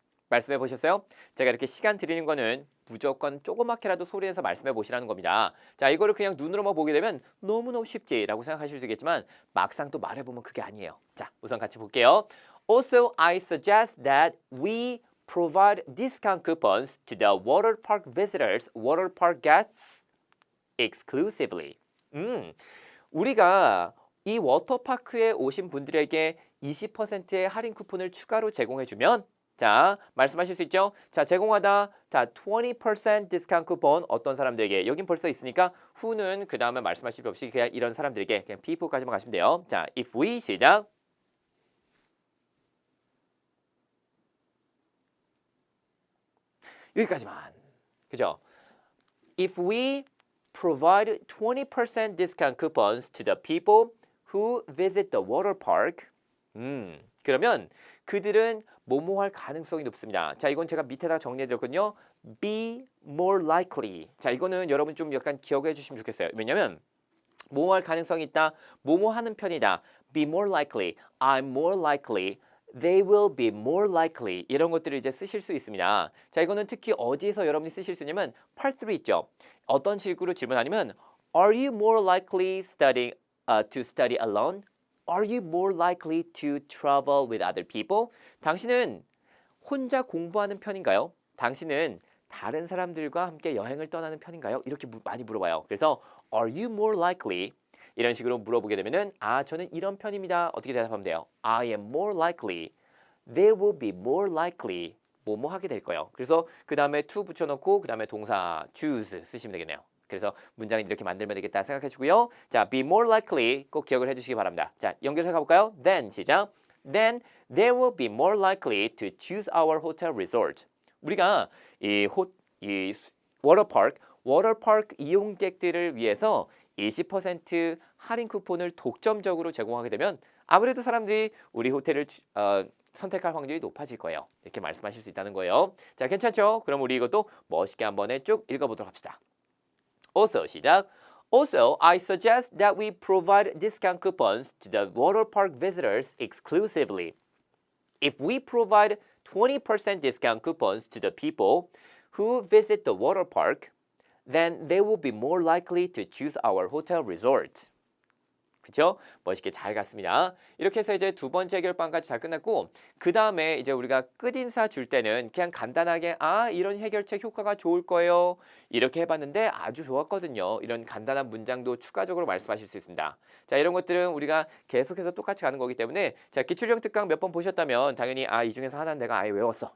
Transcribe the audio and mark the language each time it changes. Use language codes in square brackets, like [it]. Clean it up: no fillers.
[ko] 말씀해 보셨어요? 제가 이렇게 시간 드리는 거는 무조건 조그맣게라도 소리내서 말씀해 보시라는 겁니다. 자, 이거를 그냥 눈으로만 보게 되면 너무너무 쉽지라고 생각하실 수 있겠지만 막상 또 말해보면 그게 아니에요. 자, 우선 같이 볼게요. [en] Also, I suggest that we provide discount coupons to the water park visitors, water park guests exclusively. [ko] 우리가 이 워터파크에 오신 분들에게 20%의 할인 쿠폰을 추가로 제공해주면 자, 말씀하실 수 있죠? 자, 제공하다. 자, 20% 디스카운트 쿠폰 어떤 사람들에게 여긴 벌써 있으니까 who는 그 다음에 말씀하실 필요 없이 그냥 이런 사람들에게 그냥 people까지만 가시면 돼요. 자, [en] if we [ko] 시작. 여기까지만. 그죠? [en] If we provide 20% discount coupons to the people who visit the water park. [ko] 그러면 그들은 뭐뭐 할 가능성이 높습니다. 자, 이건 제가 밑에다가 정리해드렸거든요. [en] Be more likely. [ko] 자, 이거는 여러분 좀 약간 기억해 주시면 좋겠어요. 왜냐면 뭐뭐 할 가능성이 있다. 뭐뭐 하는 편이다. [en] Be more likely. I'm more likely. They will be more likely. [ko] 이런 것들을 이제 쓰실 수 있습니다. 자, 이거는 특히 어디에서 여러분이 쓰실 수 있냐면 Part 3 있죠. [en] 어떤 식으로 질문하냐면 Are you more likely to study alone? Are you more likely to travel with other people? [ko] 당신은 혼자 공부하는 편인가요? 당신은 다른 사람들과 함께 여행을 떠나는 편인가요? 이렇게 많이 물어봐요. [en] 그래서 Are you more likely? [ko] 이런 식으로 물어보게 되면은 저는 이런 편입니다. 어떻게 대답하면 돼요? [en] I am more likely. They will be more likely. [ko] 뭐뭐 하게 될 거예요. 그래서 그 다음에 to 붙여놓고 그 다음에 동사 choose 쓰시면 되겠네요. 그래서 문장을 이렇게 만들면 되겠다 생각해 주고요. 자, [en] be more likely [ko] 꼭 기억을 해주시기 바랍니다. 자, 연결해서 가볼까요? Then 시작. [en] Then they will be more likely to choose our hotel resort. [ko] 우리가 이 워터파크 이용객들을 위해서 20% 할인 쿠폰을 독점적으로 제공하게 되면 아무래도 사람들이 우리 호텔을 선택할 확률이 높아질 거예요. 이렇게 말씀하실 수 있다는 거예요. 자, 괜찮죠? 그럼 우리 이것도 멋있게 한번 쭉 읽어보도록 합시다. [en] Also 시작. Also, I suggest that we provide discount coupons to the water park visitors exclusively. If we provide 20% discount coupons to the people who visit the water park, then they will be more likely to choose our hotel resort. [ko] 그렇죠? 멋있게 잘 갔습니다. 이렇게 해서 이제 두 번째 해결방까지 잘 끝났고 그 다음에 이제 우리가 끝인사 줄 때는 그냥 간단하게 이런 해결책 효과가 좋을 거예요. 이렇게 해봤는데 아주 좋았거든요. 이런 간단한 문장도 추가적으로 말씀하실 수 있습니다. 자, 이런 것들은 우리가 계속해서 똑같이 가는 거기 때문에 자, 기출형 특강 몇 번 보셨다면 당연히 이 중에서 하나는 내가 아예 외웠어.